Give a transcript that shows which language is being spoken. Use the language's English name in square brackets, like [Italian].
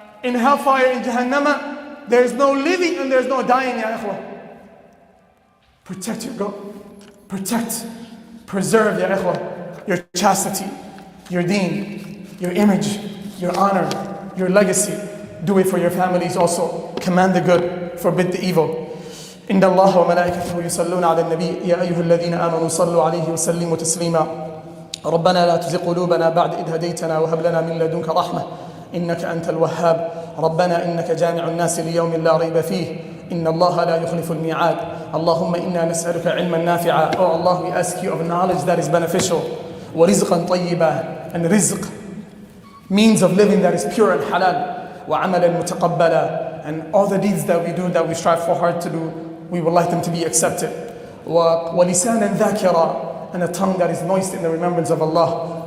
[English] In hellfire, in Jahannam, there is no living and there is no dying, ya ikhwah. Protect your protect, preserve, ya ikhwah, your chastity, your deen, your image, your honor, your legacy. Do it for your families also. Command the good, forbid the evil. [Arabic] إن الله وملائكته يصلون على النبي يا أيها الذين آمنوا صلوا عليه وسلموا تسليما ربنا لا تزغ قلوبنا بعد إذ هديتنا وهب لنا من لدنك رحمة إنك أنت الوهاب ربنا إنك جامع الناس ليوم لا ريب فيه إن الله لا يخلف الميعاد اللهم إنا نسألك علما نافعا. [English] Oh Allah, we ask you of knowledge that is beneficial, [Arabic] ورزقا طيبا, [English] and rizq, means of living that is pure and halal, [Arabic] وعملا متقبلا, [English] and all the deeds that we do, that we strive for hard to do, we would like them to be accepted. [Arabic] وَلِسَانًا ذَاكِرًا, [English] and a tongue that is moist in the remembrance of Allah.